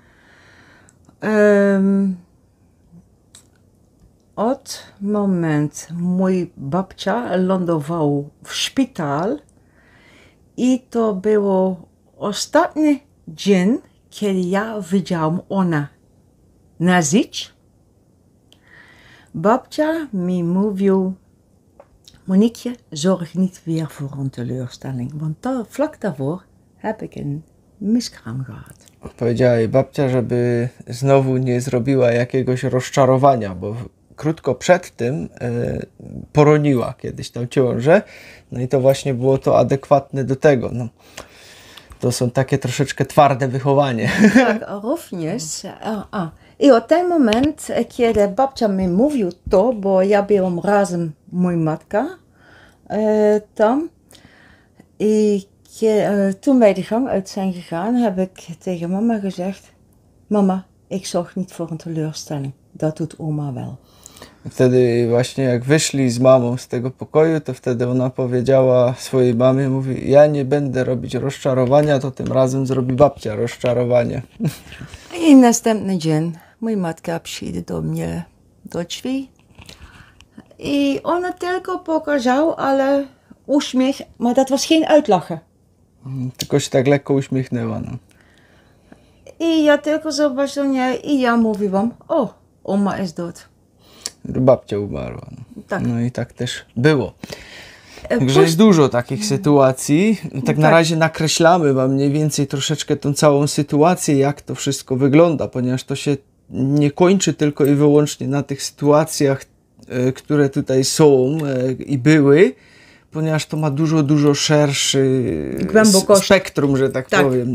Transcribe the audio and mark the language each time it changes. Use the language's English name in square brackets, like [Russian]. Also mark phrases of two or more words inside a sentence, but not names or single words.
[Polish] Od moment mój babcia lądował w szpital i to było ostatni dzień, kiedy ja widziałam ona na żyć. Babcia mi mówił, [Dutch] Monique, zorg niet weer voor een teleurstelling, want vlak daarvoor heb ik een miskraam gehad. [Polish] Powiedziała jej babcia, żeby znowu nie zrobiła jakiegoś rozczarowania, bo krótko przed tym poroniła kiedyś tam ciążę, no i to właśnie było to adekwatne do tego. No, to są takie troszeczkę twarde wychowanie. Tak, również. I od ten moment, kiedy babcia mi mówił to, bo ja byłam razem moja matka tam. [Dutch] I toen wij de gang uit zijn gegaan, heb ik tegen mama gezegd, mama, ik zorg niet voor een teleurstelling. Dat doet oma wel. [Polish] Wtedy właśnie jak wyszli z mamą z tego pokoju, to wtedy ona powiedziała swojej mamie, mówi, ja nie będę robić rozczarowania, to tym razem zrobi babcia rozczarowanie. I następny dzień moja matka przyjdzie do mnie do drzwi i ona tylko pokazała, ale uśmiech, [Dutch] maar dat was geen uitlachen. [Polish] Tylko się tak lekko uśmiechnęła. No. I ja tylko zobaczyłam i ja mówiłam, o, oma jest dood. Babcia umarła. No. Tak. No i tak też było. Także jest dużo takich sytuacji. Tak na razie nakreślamy wam mniej więcej troszeczkę tą całą sytuację, jak to wszystko wygląda, ponieważ to się nie kończy tylko i wyłącznie na tych sytuacjach, które tutaj są i były, ponieważ to ma dużo szerszy spektrum, że tak powiem.